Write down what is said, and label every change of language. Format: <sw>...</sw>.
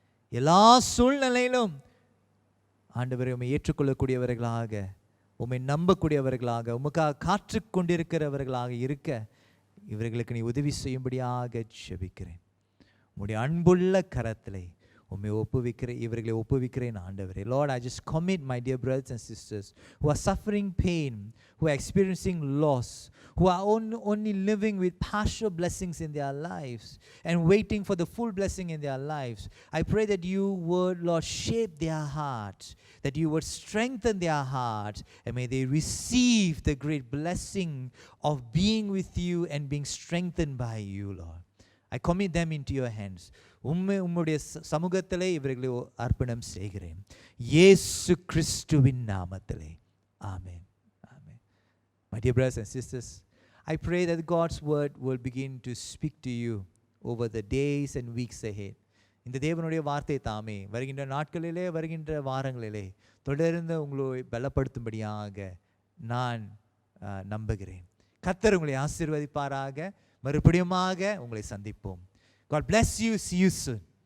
<ta>எல்லா சூழ்நிலையிலும் ஆண்டவரை உம்மை ஏற்றுக்கொள்ளக்கூடியவர்களாக, உம்மை நம்பக்கூடியவர்களாக, உமக்காக காற்று கொண்டிருக்கிறவர்களாக இருக்க இவர்களுக்கு நீ உதவி செய்யும்படியாக ஜெபிக்கிறேன். உம்முடைய அன்புள்ள கரத்திலே உம்மை இவர்களை ஒப்புவிக்கிறேன் ஆண்டவரே.</ta> <en>Lord, I just commit my dear brothers and sisters who are suffering pain, who are experiencing loss, who are only living with partial blessings in their lives and waiting for the full blessing in their lives. I pray that you would, Lord, shape their hearts, that you would strengthen their hearts, and may they receive the great blessing of being with you and being strengthened by you, Lord. I commit them into your hands.</en> <ta>உம்முடைய சமூகத்திலே இவர்களை அர்ப்பணம் செய்கிறேன், இயேசு கிறிஸ்துவின் நாமத்திலே. ஆமென். Amen.</ta> <en>My dear brothers and sisters, I pray that God's word will begin to speak to you over the days and weeks ahead.</en> <ta>இந்த தேவனுடைய வார்த்தை தாமே வருகின்ற நாட்களிலே, வருகின்ற வாரங்களிலே தொடர்ந்து உங்களை பலப்படுத்தும்படியாக நான் நம்புகிறேன். கர்த்தர் உங்களை ஆசீர்வதிப்பாராக. மறுபடியுமாக உங்களை சந்திப்போம்.</ta> <en>God bless you. See you soon.</en>